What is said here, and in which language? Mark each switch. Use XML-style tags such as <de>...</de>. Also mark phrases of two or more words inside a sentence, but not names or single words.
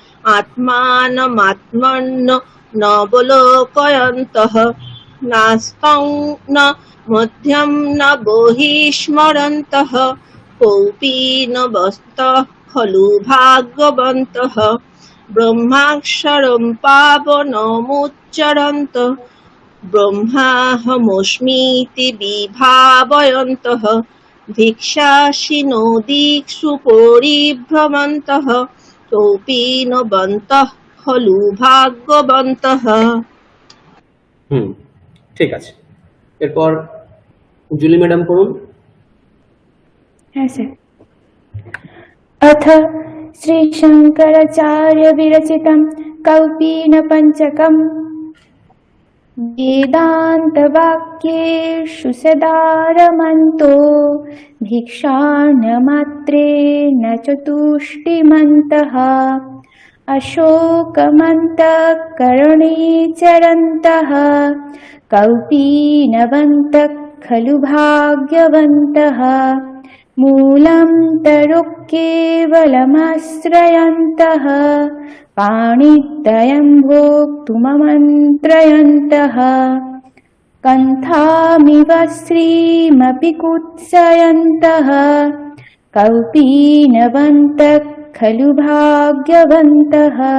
<sa>আত্মানমাত্মন্যবলোকয়ন্তঃ নাস্तं ন মধ্যম ন বহিস্মরন্তঃ কৌপীনবন্তঃ খলু ভাগ্যবন্তঃ ব্রহ্মাক্ষরং পাবনমুচ্চরন্তঃ ব্রহ্মাহমস্মীতি বিভাবয়ন্তঃ ভিক্ষাশিনো দীক্ষু পরিভ্রমন্তঃ কৌপীনবন্তঃ খলু ভাগ্যবন্তঃ।</sa> <bn>ঠিক আছে। এরপর জুলি ম্যাডাম পড়ুন। হ্যাঁ স্যার।</bn> <sa>অথ শ্রী শঙ্করাচার্য বিরচিতম কৌপীন পঞ্চকম বেদান্ত বাক্যেষু সদারমন্তো ভিক্ষান্ন মাত্রেণ চতুষ্টিমন্তঃ অশোকমন্তঃ করণে চরন্তঃ কৌপীনবন্তঃ খলু ভাগ্যবন্তः मूलं तरुः केवलमाश्रयन्तः पाणिद्वयं भोक्तुममन्त्रयन्तः कन्थामिव श्रीमपि कुत्सयन्तः कौपीनवन्तः खलु भाग्यवन्तः</sa>